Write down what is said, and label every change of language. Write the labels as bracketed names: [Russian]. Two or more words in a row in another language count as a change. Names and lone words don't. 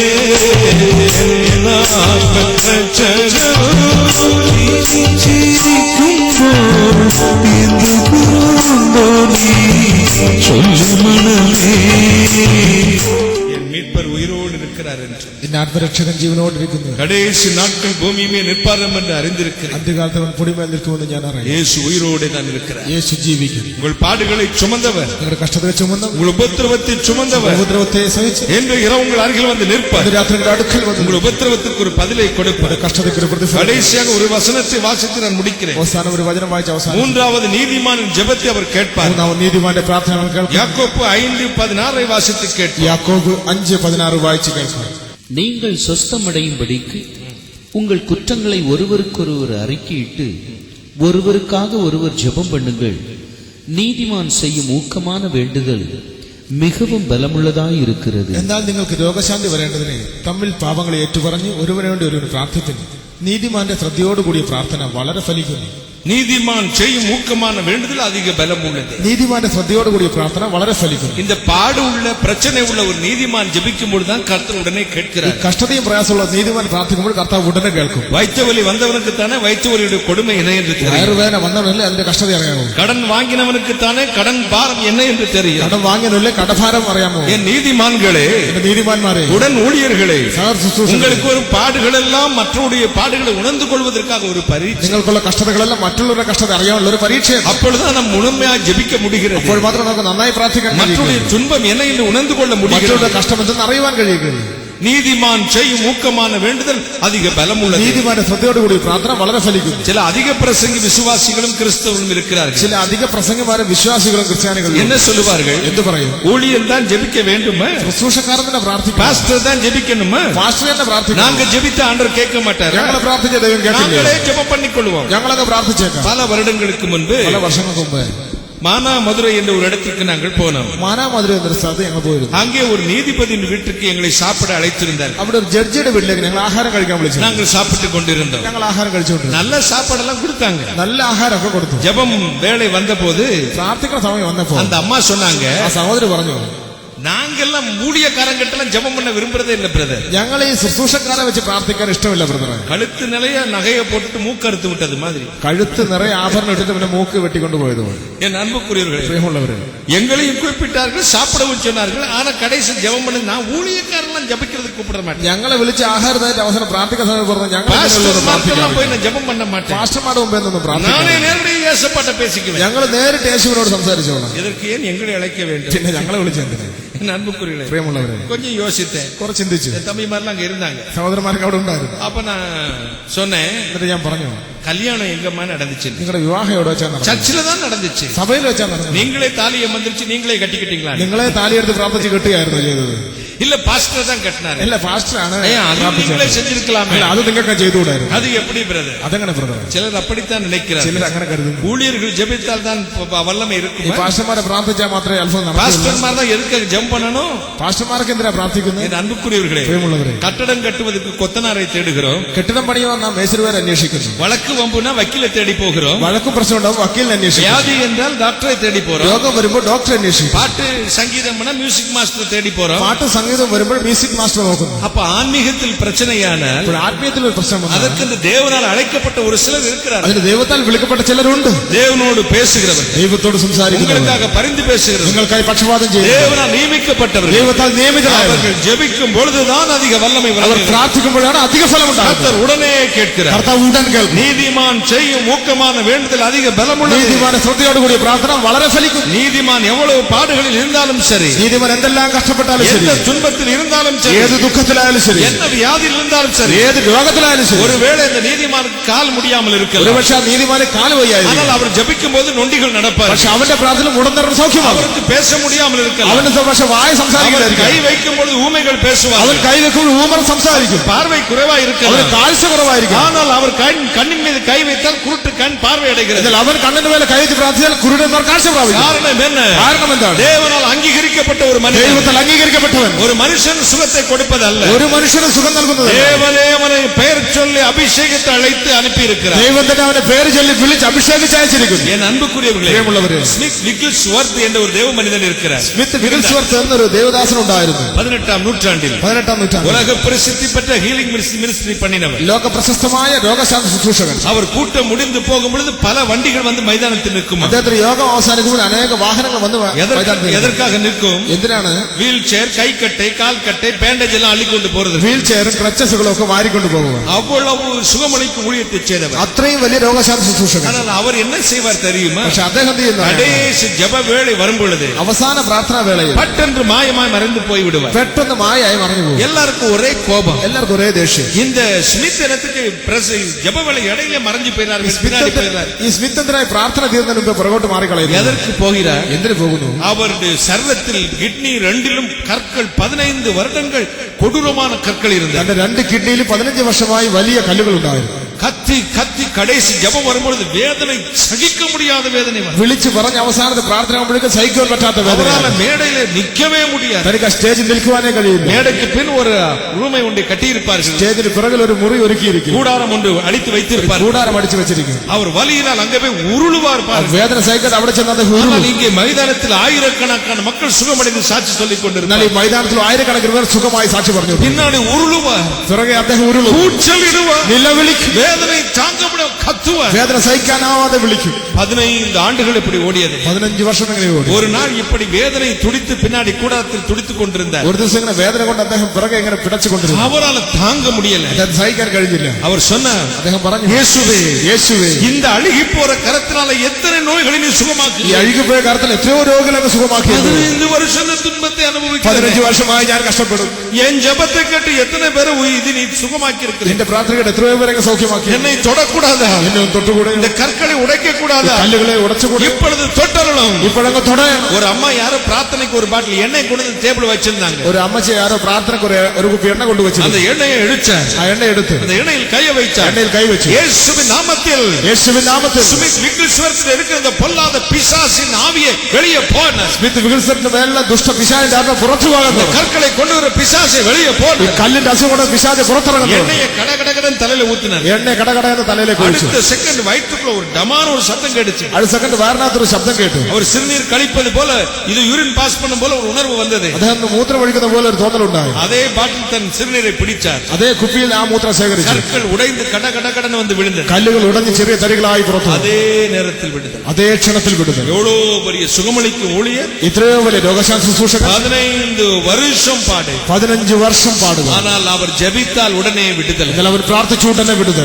[Tamil] ஆத்ம ரட்சகன் ஜீவிச்சிருக்குமோ என்று புறமுனு நீ சொல்லு மனமே. என் மீட்பர் உயிரோடு இருக்கிறார் என்று [Malayalam] എന്റെ ആത്മരക്ഷകൻ ജീവനോടിരിക്കുന്നു. [Tamil] கடைசி நாட்கள் பூமியுமே நிற்பாரம் என்று அறிந்திருக்கிறேன். [Malayalam] അന്ത്യകാലത്ത് അവൻ പൊടിമേൽ നിൽക്കുമെന്ന് ഞാൻ അറിയാം. [Tamil] இயேசு உயிரோடு தான் இருக்கிறார். [Malayalam] യേശു ജീവിക്കുന്നു. [Tamil] உங்கள் பாடுகளை சுமந்தவர், [Malayalam] നിങ്ങളുടെ കഷ്ടതയെ ചുമന്നു [Tamil] உங்கள் உபத்திரவத்தை சுமந்தவர் [Malayalam] ഉപദ്രവത്തെ സഹിച്ച് [Tamil] என்று இரவு உங்கள் அருகில் வந்து நிற்பார். [Malayalam] രാത്രിയുടെ അടുക്കൽ വന്നു [Tamil] உங்கள் உபத்திரவத்துக்கு ஒரு பதிலை கொடுப்பார். [Malayalam] കഷ്ടതയ്ക്ക് ഒരു പ്രതിഫലം. [Tamil] கடைசியாக ஒரு வசனத்தை வாசித்து நான் முடிக்கிறேன். [Malayalam] അവസാനം ഒരു വചനം വായിച്ച് അവസാനം [Tamil] மூன்றாவது நீதிமானின் ஜெபத்தை அவர் கேட்பார். [Malayalam] മൂന്നാമത് നീതിമാന്റെ പ്രാർത്ഥന അവൻ കേൾക്കും. [Tamil] யாக்கோப்பு 5:16 வாசித்து கேட்பார். [Malayalam] യാക്കോബ് 5:16 വായിച്ച് കേൾക്കും. [Tamil] நீங்கள் சொஸ்தமடையும்படிக்கு உங்கள் குற்றங்களை ஒருவருக்கொருவர் அறிக்கையிட்டு ஒருவருக்காக ஒருவர் ஜெபம் பண்ணுங்கள். நீதிமான் செய்யும் ஊக்கமான வேண்டுதல் மிகவும் ബലമുള്ളതായി இருக்கிறது. [Malayalam] എന്നാൽ നിങ്ങൾക്ക് രോഗശാന്തി വരേണ്ടതിന് തമ്മിൽ പാപങ്ങളെ ഏറ്റുപറഞ്ഞ് ഒരുവനെ വേണ്ടി ഒരുവന് പ്രാർത്ഥിക്കുന്നു. നീതിമാന്റെ ശ്രദ്ധയോടുകൂടിയ പ്രാർത്ഥന വളരെ ഫലിക്കുന്നു. [Tamil] நீதிமான் செய்யும் ஊக்கமான வேண்டுதல் அதிக பலம் உள்ளது. [Malayalam] നീതിമാന്റെ ശ്രദ്ധയോടുകൂടിയ പ്രാർത്ഥന വളരെ ഫലിക്കുന്നു. [Tamil] இந்த பாடு உள்ள பிரச்சனை உள்ள ஒரு நீதிமான் ஜெபிக்கும் பொழுதுதான் கர்த்தர் உடனே கேட்கிறார். [Malayalam] കഷ്ടതയും പ്രയാസമുള്ള നീതിമാൻ പ്രാർത്ഥിക്കുമ്പോൾ കർത്താവ് ഉടനെ കേൾക്കും. [Tamil] வயிற்று வலி வந்தவனுக்கு தானே வயிற்று வலியுடைய கொடுமை என்ன என்று தெரியும். [Malayalam] വയറുവേദന വന്നവനല്ലേ അതിന്റെ കഷ്ടത അറിയാമോ? [Tamil] கடன் வாங்கினவனுக்கு தானே கடன் பாரம் என்ன என்று தெரியும். [Malayalam] കടം വാങ്ങിയവനല്ലേ കടഭാരം അറിയാമോ? [Tamil] என் நீதிமான்களே, [Malayalam] എന്റെ നീതിമാന്മാരെ, [Tamil] உடன் ஊழியர்களே, [Malayalam] സഹ ശുശ്രൂഷകരെ, [Tamil] உங்களுக்கு ஒரு பாடுகள் எல்லாம் மற்றவருடைய பாடுகளை உணர்ந்து கொள்வதற்காக ஒரு பரீட்சை. [Malayalam] നിങ്ങൾക്കുള്ള കഷ്ടതകളെല്ലാം മറ്റുള്ളവരുടെ കഷ്ടത അറിയാനുള്ള ഒരു പരീക്ഷയാണ്. [Tamil] அப்பொழுதுதான் நாம் முழுமையாக ஜெபிக்க முடிகிறது. [Malayalam] അപ്പോൾ മാത്രം നമുക്ക് നന്നായി പ്രാർത്ഥിക്കാൻ കഴിയും. [Tamil] மற்றவருடைய துன்பம் என்ன என்று உணர்ந்து கொள்ள முடிகிறது. [Malayalam] മറ്റുള്ളവരുടെ കഷ്ടം എന്തെന്ന് അറിയുവാൻ കഴിയുകയും. [Tamil] நீதிமான் செய்யும் ஊக்கமான வேண்டுதல் அதிக பலம் உள்ளது. [Malayalam] നീതിമാന്റെ ശ്രദ്ധയോടുകൂടി പ്രാർത്ഥന വളരെ ഫലിക്കുന്നു. [Tamil] சில அதிக பிரசங்கி விசுவாசிகளும் கிறிஸ்தவரும் இருக்கிறார்கள். [Malayalam] ചില അധിക പ്രസംഗമാരും വിശ്വാസികളും ക്രിസ്ത്യാനികളും [Tamil] என்ன சொல்லுவார்கள்? [Malayalam] എന്ത് പറയും? [Tamil] ஊழியர் தான் ஜெபிக்க வேண்டுமா? [Malayalam] ശുശ്രൂഷക്കാരൻ തന്നെ പ്രാർത്ഥിക്കണം. [Tamil] பாஸ்டர் தான் ஜெபிக்கணுமா? [Malayalam] പാസ്റ്റർ തന്നെ പ്രാർത്ഥിക്കണം. [Tamil] நாங்க ஜெபித்த ஆண்டவர் கேட்க மாட்டார். [Malayalam] ഞങ്ങൾ പ്രാർത്ഥിച്ച ദൈവം കേൾക്കില്ല. [Tamil] நாங்களே ஜெபம் பண்ணிக்கொள்வோம். [Malayalam] ഞങ്ങളൊക്കെ പ്രാർത്ഥിച്ചേക്കാം. [Tamil] பல வருடங்களுக்கு முன்பு [Malayalam] പല വർഷങ്ങൾക്ക് മുമ്പ് [Tamil] மானா மதுரை என்ற ஒரு இடத்திற்கு நாங்கள் போனோம். [Malayalam] മാനാമധുര എന്നൊരു സ്ഥലത്ത് ഞങ്ങൾ പോയിരുന്നു. [Tamil] அங்கே ஒரு நீதிபதியின் வீட்டுக்கு எங்களை சாப்பிட அழைத்திருந்தார். [Malayalam] അവിടെ ഒരു ജഡ്ജിയുടെ വീട്ടിലേക്ക് ഞങ്ങൾ ആഹാരം കഴിക്കാൻ വിളിച്ചു. [Tamil] நாங்கள் சாப்பிட்டுக் கொண்டிருந்தோம். [Malayalam] ഞങ്ങൾ ആഹാരം കഴിച്ചുകൊണ്ടിരുന്നു. [Tamil] நல்ல சாப்பாடெல்லாம் கொடுத்தாங்க. [Malayalam] നല്ല ആഹാരമൊക്കെ കൊടുത്തു. [Tamil] ஜெபம் வேளை வந்த போது [Malayalam] പ്രാർത്ഥിക്കുന്ന സമയം വന്നപ്പോ [Tamil] அந்த அம்மா சொன்னாங்க, [Malayalam] ആ സഹോദരി പറഞ്ഞു, [Tamil] நாங்கெல்லாம் ஊழியக்காரங்கிட்டலாம் ஜெபம் பண்ண விரும்புறதே இல்ல பிரதர். [Malayalam] ഞങ്ങൾ ഈ ശുശ്രൂഷക്കാരെ വെച്ച് പ്രാർത്ഥിക്കാൻ ഇഷ്ടമില്ല ബ്രദറെ. [Tamil] கழுத்து நிறைய நகையை போட்டுட்டு மூக்கறுத்து விட்டது மாதிரி. [Malayalam] കഴുത്ത് നിറയെ ആഭരണം ഇട്ടിട്ട് പിന്നെ മൂക്ക് വെട്ടിക്കൊണ്ട് പോയതുപോലെ. [Tamil] என் அன்புக்குரியவர்களே, [Malayalam] പ്രിയമുള്ളവരെ, [Tamil] எங்களையும் குறிப்பிட்டார்கள், சாப்பிடவும் சொன்னார்கள். ஆனா கடைசி ஜெபம் பண்ணி நான் ஊழியக்காரெல்லாம் ஜெபிக்கிறதுக்கு கூப்பிட மாட்டேன். [Malayalam] ഞങ്ങളെ വിളിച്ച് ആഹാരത്തായിട്ട് അവസരം പ്രാർത്ഥിക്കാൻ സമയം പറഞ്ഞു. ഞങ്ങൾ [Tamil] பாஸ்டர்மார்க்கெல்லாம் போய் நான் ஜெபம் பண்ண மாட்டேன். [Malayalam] പാസ്റ്റർമാരുടെ മുമ്പേ നിന്ന് പ്രാർത്ഥിക്കും. [Tamil] நானே நேரடியாக இயேசுப்பாட்ட பேசிக்குவேன். [Malayalam] ഞങ്ങൾ നേരിട്ട് യേശുവിനോട് സംസാരിച്ചോളാം. [Tamil] இதற்கு ஏன் எங்களை அழைக்க வேண்டும்? [Malayalam] പിന്നെ ഞങ്ങളെ വിളിച്ചെന്തിന്? [Tamil] என் அன்புக்குரியவர்களே, [Malayalam] പ്രിയമുള്ളവരെ, [Tamil] கொஞ்சம் யோசித்தேன். [Malayalam] കുറച്ച് ചിന്തിച്ചു. [Tamil] என் தம்பிமாரெல்லாம் அங்க இருந்தாங்க. [Malayalam] സഹോദരന്മാർക്ക് അവിടെ ഉണ്ടായിരുന്നു. [Tamil] அப்ப நான் சொன்னேன், [Malayalam] എന്നിട്ട് ഞാൻ പറഞ്ഞു, [Tamil] கல்யாணம் எங்கம்மா நடந்துச்சு? [Malayalam] നിങ്ങളുടെ വിവാഹം എവിടെ വെച്ചാൽ നടന്നത്? [Tamil] சர்ச்சில தான் நடந்துச்சு. [Malayalam] സഭയിൽ വെച്ചാൽ നടന്നത്. [Tamil] நீங்களே தாலியை மந்திரிச்சு நீங்களே கட்டிக்கிட்டீங்களா? [Malayalam] നിങ്ങളെ താലിയെടുത്ത് പ്രാർത്ഥിച്ച് കെട്ടുകയായിരുന്നു ചെയ്തത്. [Tamil] இல்ல பாஸ்டர் தான் கட்டினாரு. [Malayalam] അല്ല, പാസ്റ്ററാണ് [Tamil] நீங்களே செஞ்சிருக்கலாமே. [Malayalam] അത് നിങ്ങൾക്ക് ചെയ്തുകൂടായിരുന്നു. [Tamil] அது எப்படி பிரதர்? [Malayalam] അതെങ്ങനെ ബ്രദർ? [Tamil] சிலர் அப்படித்தான் நினைக்கிறார். [Malayalam] ചിലർ അങ്ങനെ കരുതുന്നു. [Tamil] ஊழியர்கள் ஜெபித்தால் தான் வல்லமை [Malayalam] ഈ [Tamil] இருக்கும். [Malayalam] പാസ്റ്റർമാരെ പ്രാർത്ഥിച്ചാൽ മാത്രമേ അത്ഭുതം നടക്കൂ. [Tamil] பாஸ்டர்மார் தான் எதுக்கு ஜெபம் பண்ணணும்? [Malayalam] പാസ്റ്റർമാർക്ക് എന്തിനാ പ്രാർത്ഥിക്കുന്നത്? [Tamil] என் அன்புக்குரியவர்களே, [Malayalam] പ്രിയമുള്ളവരെ, [Tamil] கட்டடம் கட்டுவதற்கு கொத்தனாரை தேடுகிறோம். [Malayalam] കെട്ടിടം പണിയുവാൻ നാം മേസ്തിരിമാരെ അന്വേഷിക്കുന്നു. [Tamil] வழக்கு வம்புனா வக்கீலை தேடி போகிறோம். [Malayalam] വഴക്കും പ്രശ്നം ഉണ്ടാവും, വക്കീലിനെ അന്വേഷിക്കും. [Tamil] வியாதி என்றால் டாக்டரை தேடி போறோம். [Malayalam] രോഗം വരുമ്പോൾ ഡോക്ടറെ അന്വേഷിക്കും. [Tamil] பாட்டு சங்கீதம்னா [English] music master [Tamil] தேடி போறோம். [Malayalam] പാട്ട് സംഗീതം വരുമ്പോൾ [English] music master [Malayalam] നോക്കുന്നു. [Tamil] அப்ப ஆன்மீகத்தில் பிரச்சனையானால் [Malayalam] ഇപ്പോൾ ആത്മീയത്തിൽ ഒരു പ്രശ്നം വന്നാൽ [Tamil] அதற்கு இந்த தேவனால் அழைக்கப்பட்ட ஒரு சிலர் இருக்கிறார். [Malayalam] അതിന് ദൈവത്താൽ വിളിക്കപ്പെട്ട ചിലരുണ്ട്. [Tamil] தேவனோடு பேசுகிறவர், [Malayalam] ദൈവത്തോട് സംസാരിക്കുന്നവർ, [Tamil] உங்களுக்காக பரிந்து பேசுகிறவர், [Malayalam] നിങ്ങൾക്കായി പക്ഷപാതം ചെയ്യുന്നവർ, [Tamil] தேவனால் நியமிக்கப்பட்டவர், [Malayalam] ദൈവത്താൽ നിയമിതരായവർ. [Tamil] அவர்கள் ஜெபிக்கும் பொழுதுதான் அதிக வல்லமை [Malayalam] അവർ [Tamil] வளர்கிறது. [Malayalam] പ്രാർത്ഥിക്കുമ്പോഴാണ് അധിക ഫലം ഉണ്ടാകുന്നത്. [Tamil] கர்த்தர் உடனே கேட்கிறார். [Malayalam] കർത്താവ് ഉടൻ കേൾക്കും. [Tamil] நீதிமான் செய்யும் ஊக்கமான வேண்டுதல் அதிக பலமுள்ளது. [Malayalam] നീതിമാന്റെ ശ്രദ്ധയോടുകൂടിയ പ്രാർത്ഥന വളരെ ഫലിക്കും. [Tamil] நீதிமான் எவ்வளவு பாடுகளில் இருந்தாலும் சரி, [Malayalam] നീതിമാൻ എന്തെല്ലാം കഷ്ടപ്പെട്ടാലും ശരി, [Tamil] எந்த துன்பத்தில் இருந்தாலும் சரி, [Malayalam] ഏത് ദുഃഖത്തിലായാലും ശരി, [Tamil] என்ன வியாதியில் இருந்தாலும் சரி, [Malayalam] ഏത് രോഗത്തിലായാലും ശരി, [Tamil] ஒருவேளை இந்த நீதிமானுக்கு கால் முடியாமல் இருக்கலாம். [Malayalam] ഒരുപക്ഷെ ആ നീതിമാന് കാല് വയ്യായിരിക്കും. [Tamil] ஆனால் அவர் ஜெபிக்கும் போது நொண்டிகள் நடப்பார். [Malayalam] പക്ഷെ അവന്റെ പ്രാർത്ഥന മുടന്തരം സൗഖ്യമാകും. [Tamil] அவருக்கு பேச முடியாமல் இருக்கலாம். [Malayalam] അവന് പക്ഷെ വായ [Tamil] அவர் [Malayalam] സംസാരിക്കില്ലായിരിക്കും. [Tamil] கை வைக்கும் பொழுது ஊமைகள் [Malayalam] അവൻ [Tamil] பேசுவார். [Malayalam] കൈ വെക്കുമ്പോൾ ഊമർ സംസാരിക്കും. [Tamil] பார்வை குறைவா [Malayalam] അവന് [Tamil] இருக்கலாம். [Malayalam] കാഴ്ച കുറവായിരിക്കും. [Tamil] ஆனால் அவர் கண்ணின் மீது கை வைத்தால் குருட்டு கண் பார்வை அடைகிறது. [Malayalam] എന്നാൽ അവൻ കണ്ണിന് മേലെ കൈ വെച്ച് പ്രാർത്ഥിച്ചാൽ കുരുടന്മാർ കാഴ്ച പ്രാപിക്കും. [Tamil] காரணம் என்ன? [Malayalam] കാരണം എന്താണ്? [Tamil] தேவனால் அங்கீகரிக்கப்பட்ட ஒரு மனிதன், [Malayalam] ദൈവത്താൽ അംഗീകരിക്കപ്പെട്ടവൻ [Tamil] ஒரு மனுஷன் சுகத்தை கொடுப்பதல்ல. [Malayalam] ഒരു മനുഷ്യന് സുഖം നൽകുന്നത് [Tamil] தேவனே பெயர் சொல்லி அபிஷேகத்தை அழைத்து அனுப்பி இருக்கிறார். [Malayalam] ദൈവം തന്നെ അവനെ പേര് ചൊല്ലി വിളിച്ച് അഭിഷേകിച്ച് അയച്ചിരിക്കുന്നു. [Tamil] என் அன்புக்குரியவர்களே, [Malayalam] പ്രിയമുള്ളവരെ, [Tamil] ஸ்மித் விக்கிள்ஸ்வர்த் என்ற ஒரு தேவ மனிதன் இருக்கிறார். [Malayalam] സ്മിത്ത് വിഗിൾസ്വർത്ത് എന്നൊരു ദേവദാസൻ ഉണ്ടായിരുന്നു. [Tamil] 18ஆம் நூற்றாண்டில் [Malayalam] 18ാം നൂറ്റാണ്ടിൽ [Tamil] உலக பிரசித்தி பெற்ற [English] healing ministry [Tamil] பண்ணினவர். [Malayalam] ലോക പ്രശസ്തമായ രോഗശാന്തി ശുശ്രൂഷകൻ. [Tamil] அவர் கூட்டம் முடிந்து போகும் பொழுது பல வண்டிகள் வந்து மைதானத்தில் நிற்கும். [Malayalam] അദ്ദേഹത്തിന് യോഗം അവസാനിക്കുമ്പോൾ അനേക വാഹനങ്ങൾ വന്ന് മൈതാനത്തിൽ [Tamil] எதற்காக நிற்கும்? [Malayalam] എന്തിനാണ്? [English] wheel chair, [Tamil] கைக்கட்டை, கால் கட்டை, பேண்டேஜ் எல்லாம் அள்ளிக்கொண்டு போறது. [English] wheel chair [Malayalam] ക്രച്ചസുകളും ഒക്കെ വാരിക്കൊണ്ട് പോകുക. [Tamil] அவ்வளவு சுகமளிக்கும் ஊழியத்தை செய்தவர். [Malayalam] അത്രയും വലിയ രോഗശാന്തി ശുശ്രൂഷകൻ. [Tamil] ஆனால் அவர் என்ன செய்வார் தெரியுமா? [Malayalam] പക്ഷെ അദ്ദേഹം എന്ത് ചെയ്യുന്നു? [Tamil] கடைசி ஜெப வேளை வரும் பொழுது [Malayalam] അവസാന പ്രാർത്ഥനാ വേളയിൽ [Tamil] பட்டென்று மாயமாய் மறைந்து போய் விடுவார். [Malayalam] പെട്ടെന്ന് മായായി മറഞ്ഞു പോകും. [Tamil] எல்லாருக்கும் ஒரே கோபம். [Malayalam] എല്ലാവർക്കും ഒരേ ദേഷ്യം. [Tamil] இந்த ஸ்மித் இனத்துக்கு ஜெப வேளை இடையிலே மறைஞ்சு போயிறாரு, பின்னாடி போயிறாரு. [Malayalam] ഈ സ്മിത്തിനായി പ്രാർത്ഥന തീർന്നതിന് മുമ്പ് പുറകോട്ട് മാറിക്കളയുന്നു. [Tamil] எதற்கு போகிறார்? [Malayalam] എന്തിനു പോകുന്നു? [Tamil] அவருடைய சர்வத்தில் கிட்னி ரெண்டிலும் கற்கள் 15 வருடங்கள் கொடூரமான கற்கள் இருந்தது. [Malayalam] തന്റെ രണ്ട് കിഡ്നിയിൽ 15 വർഷമായി വലിയ കല്ലുകൾ ഉണ്ടായിരുന്നു. [Tamil] கத்தி கத்தி கடைசி ஜெபம் வரும்பொழுது வேதனை சகிக்க முடியாத வேதனை வரும். [Malayalam] വിളിച്ചു പറഞ്ഞ അവസാനത്തെ പ്രാർത്ഥന ആകുമ്പോഴേക്കും സഹിക്കാൻ പറ്റാത്ത വേദന. [Tamil] அவரால மேடையில நிக்கவே முடியாது. [Malayalam] തനിക്ക് ആ സ്റ്റേജിൽ നിൽക്കുവാനേ കഴിയില്ല. [Tamil] மேடைக்கு பின் ஒரு ரூமை ஒன்றை கட்டியிருப்பார்கள். [Malayalam] സ്റ്റേജിന് പിറകിൽ ഒരു മുറി ഒരുക്കിയിരിക്കും. [Tamil] கூடாரம் ஒன்று அடித்து வைத்திருப்பார்கள். [Malayalam] കൂടാരം അടിച്ചു വെച്ചിരിക്കും. [Tamil] அவர் வலியினால் அங்கே போய் உருளுவார் பாருங்கள். [Malayalam] വേദന സഹിക്കാതെ അവിടെ ചെന്ന് അദ്ദേഹം ഉരുളും. [Tamil] ஆனால் இங்கே மைதானத்தில் ஆயிரக்கணக்கான மக்கள் சுகமடைந்து சாட்சி சொல்லிக் கொண்டிருந்தார். [Malayalam] ഈ മൈതാനത്തിൽ ആയിരക്കണക്കിന് പേർ സുഖമായി സാക്ഷി പറഞ്ഞു. [Tamil] பின்னாடி உருளுவார். [Malayalam] പിറകെ അദ്ദേഹം ഉരുളും. [Tamil] கூச்சலிடுவார். [Malayalam] നിലവിളിക്കും. [Tamil] வேதனை தாங்க முடியாம கத்துவார். [Malayalam] വേദന സഹിക്കാനാവാതെ വിളിക്കും. [Tamil] 15 ஆண்டுகள் இப்படி ஓடியது. [Malayalam] 15 വർഷം അങ്ങനെ ഓടി. [Tamil] ஒரு நாள் இப்படி வேதனை துடித்து பின்னாடி கூடாரத்தில் துடித்துக் கொண்டிருந்தார். [Malayalam] ഒരു ദിവസം ഇങ്ങനെ വേദന കൊണ്ട് അദ്ദേഹം പിറകെ ഇങ്ങനെ പിടച്ചുകൊണ്ടിരുന്നു. [Tamil] அவரால் தாங்க முடியல. [Malayalam] അദ്ദേഹം സഹിക്കാൻ കഴിഞ്ഞില്ല. [Tamil] அவர் சொன்னார், [Malayalam] അദ്ദേഹം പറഞ്ഞു, [Tamil] இயேசுவே [Malayalam] യേശുവേ, [Tamil] இந்த அழுகி போற கரத்தினால எத்தனை நோய்களை நீ சுகமாக்கி. [Malayalam] ഈ അഴുകിപ്പോയ കരത്തിൽ എത്രയോ രോഗികളെ സുഖമാക്കിയത്. [Tamil] 15 வருஷம் துன்பத்தை அனுபவிக்கிறேன். [Malayalam] 15 വർഷമായി ഞാൻ കഷ്ടപ്പെടും. [Tamil] என் ஜெபத்தை கேட்டு எத்தனை பேரை இது நீ சுகமாக்கி இருக்கிற. [Malayalam] എന്റെ പ്രാർത്ഥന കേട്ട് എത്രയോ പേരെ സൗഖ്യമാക്കി. [Tamil] என்னை தொடக்கூடாதா? [Malayalam] എന്നെ തൊട്ടുകൂടെ. [Tamil] இந்த கற்களை உடைக்க கூடாதா? [Malayalam] കല്ലുകളെ ഉടച്ചുകൂടെ. [Tamil] இப்பொழுது தொட்டறணும். [Malayalam] ഇപ്പോഴങ്ങ് തൊട. [Tamil] ஒரு அம்மா யாரோ பிரார்த்தனைக்கு ஒரு பாட்டில் எண்ணெய் கொண்டு வந்து டேபிள் வச்சிருந்தாங்க. [Malayalam] ഒരു അമ്മച്ചി யாரോ പ്രാർത്ഥനയ്ക്ക് ഒരു കുപ്പി എണ്ണ കൊണ്ടുവച്ചു. [Tamil] அந்த எண்ணெயை எடுத்தார். [Malayalam] ആ എണ്ണ എടുത്ത് [Tamil] அந்த எண்ணெயில் கையை வைத்தார். [Malayalam] എണ്ണയിൽ കൈ വെച്ചു. [Tamil] இயேசுவின் நாமத்தில், [Malayalam] യേശുവിൻ നാമത്തിൽ [Tamil] ஸ்மித் விக்கில்ஸ்வரத்தில் இருக்கிற அந்த பொல்லாத பிசாசின் ஆவியை வெளியே போன. [Malayalam] സ്മിത്ത് വികിത്സത്തിന്റെ മേലുള്ള ദുഷ്ട പിശാചിന്റെ ആത്മ പുറത്തു പോകുന്നു. [Tamil] கற்களை கொண்டு வர பிசாசை வெளியே போன. [Malayalam] കല്ലിന്റെ അസുഖം കൊണ്ട് പിശാച് പുറത്തിറങ്ങുന്നു. [Tamil] எண்ணெயை கடகடகடன் தலையில ஊத்தினார். [Malayalam] എണ്ണ കടകടയെന്ന് തലയിലേക്ക് ഒഴിച്ചു. [Tamil] அடுத்த செகண்ட் வயிற்றுக்குள்ள ஒரு டமான ஒரு சத்தம் கேட்டுச்சு. [Malayalam] അടുത്ത സെക്കൻഡ് വയറിനകത്തൊരു ശബ്ദം കേട്ടു. [Tamil] அவர் சிறுநீர் கழிப்பது போல, இது [English] urine pass [Tamil] பண்ணும் போல ஒரு உணர்வு வந்தது. [Malayalam] അദ്ദേഹം മൂത്രം ഒഴിക്കുന്ന പോലെ ഒരു തോന്നലുണ്ടായി. [Tamil] அதே பாட்டில் தன் சிறுநீரை பிடிச்சார். [Malayalam] അതേ കുപ്പിയിൽ ആ മൂത്രം ശേഖരിച്ചു. [Tamil] கற்கள் உடைந்து கடகடகடன் வந்து விழுந்தது. [Malayalam] കല്ലുകൾ ഉടഞ്ഞ് ചെറിയ തരികളായി പുറത്തു. [Tamil] அதே நேரத்தில் விடுதல். [Malayalam] അതേ ക്ഷണത്തിൽ വിടുതൽ. [Tamil] எவ்வளவு பெரிய சுகமளிக்கும் ஊழியர். [Malayalam] ഇത്രയോ വലിയ രോഗശാന്തി ശുശ്രൂഷകൻ. [Tamil] 15 வருஷம் பாடு. [Malayalam] 15 വർഷം പാടുക. [Tamil] ஆனால் அவர் ஜெபித்தால் உடனே விடுதல். [Malayalam] എന്നാൽ അവർ പ്രാർത്ഥിച്ചു ഉടനെ വിടുതൽ.